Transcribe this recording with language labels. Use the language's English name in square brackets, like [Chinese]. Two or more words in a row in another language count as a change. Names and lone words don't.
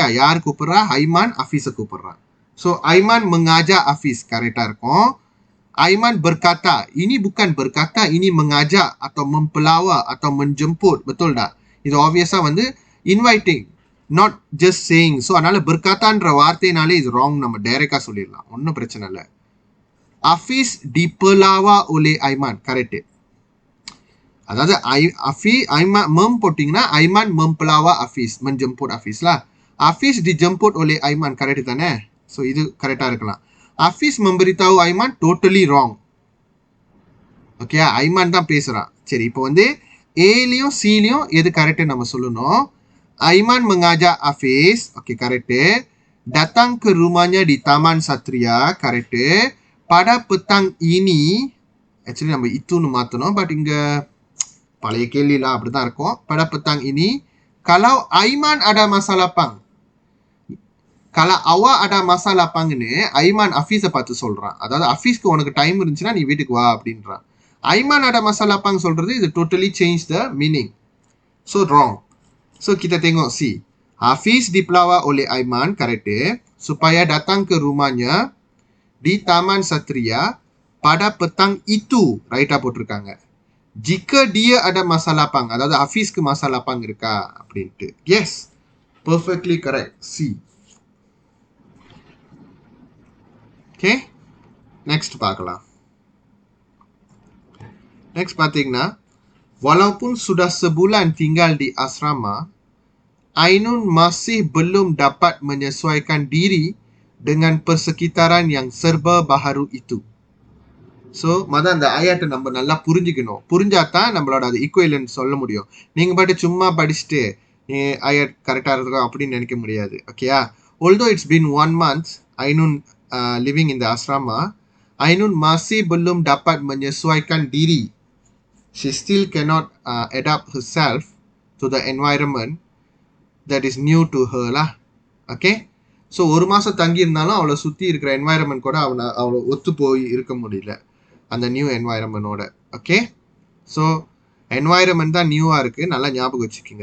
[Tamil] யார் கூப்பிடுறா? ஐமான் ஆஃபீஸை கூப்பிடுறா. ஸோ ஐமான் mengajak ஆஃபீஸ் கரெக்டாக இருக்கும். [Malay] Aiman berkata, ini bukan berkata, ini mengajak atau mempelawak atau menjemput. Betul tak? [English] Itu obviously வந்து inviting, not just saying. [Tamil] So அதனால berkataன்ற வார்த்தைனாலே இது wrong, நம்ம டைரக்டா சொல்லிடலாம், ஒன்றும் பிரச்சனை இல்லை. [Malay] Hafiz dipelawak oleh Aiman, correct. அதாவது Aiman போட்டிங்கன்னா Aiman mempelawak Hafiz, menjemput Hafiz lah. Hafiz dijemput oleh Aiman, correct தானே? [Tamil] So இது கரெக்டா இருக்கலாம். [Malay] Hafiz memberitahu Aiman, [English] totally wrong. [Tamil] ஓகே, ஐமான் தான் பேசுறான். சரி, இப்போ வந்து ஏலையும் சிலையும் எது கரெக்ட் நம்ம சொல்லணும். [Malay] Aiman mengajak Hafiz, [Tamil] ஓகே கரெக்ட். [Malay] Datang ke rumahnya di Taman Satria, கரெக்ட். Pada petang ini, [Tamil] ஆக்சுவலி நம்ம இதுன்னு மாற்றணும், பட் இங்கே பழைய கேள்விலாம் அப்படி தான் இருக்கும். [Malay] Pada petang ini, kalau Aiman ada masa lapang. Kalau awak ada masa lapangன்னு ஐமான் [Tamil] அஃபீஸை பார்த்து சொல்கிறான். அதாவது அஃபீஸ்க்கு உனக்கு டைம் இருந்துச்சுன்னா நீ வீட்டுக்கு வா அப்படின்றான். [English] ஐமான் [Malay] ada masa lapang [Tamil] சொல்கிறது இது [English] totally change the meaning. So wrong. [Malay] So kita tengok C. Hafiz dipelawak oleh Aiman, correct. Supaya datang ke rumahnya di Taman Satria pada petang itu, [Tamil] right-ஆ போட்டிருக்காங்க. [Malay] Jika dia ada masa lapang, [Tamil] அதாவது ஹஃபீஸ்க்கு [Malay] masa lapang [Tamil] இருக்கா அப்படின்ட்டு. [English] Yes, perfectly correct. C. Okay, next பார்க்கலாம். [Tamil] Next பார்த்தீங்கன்னா, [Malay] walaupun sudah sebulan tinggal di asrama, Ainun masih belum dapat menyesuaikan diri dengan persekitaran yang serba baharu itu. [Tamil] ஸோ மொதல் அந்த ஐயாட்டை நம்ம நல்லா புரிஞ்சுக்கணும். புரிஞ்சாதான் நம்மளோட அது ஈக்குவலன்ட் சொல்ல முடியும். நீங்கள் பாட்டு சும்மா படிச்சுட்டு ஐயாட் கரெக்டாக இருக்கும் அப்படின்னு நினைக்க முடியாது. ஓகேயா? [English] Although it's been 1 month, Ainun living in the asrama, Ainun [Malay] masih belum dapat menyesuaikan diri. [English] She still cannot adapt herself to the environment that is new to her lah. Okay? [Tamil] ஸோ 1 மாதம் தங்கி இருந்தாலும் அவளை சுற்றி இருக்கிற என்வாயரன்மெண்ட் கூட அவளை ஒத்து போய் இருக்க முடியல அந்த நியூ என்வாயரன்மெண்டோட. ஓகே, ஸோ என்வாயரன்மெண்ட் தான் நியூவாக இருக்குது, நல்லா ஞாபகம் வச்சுக்கிங்க.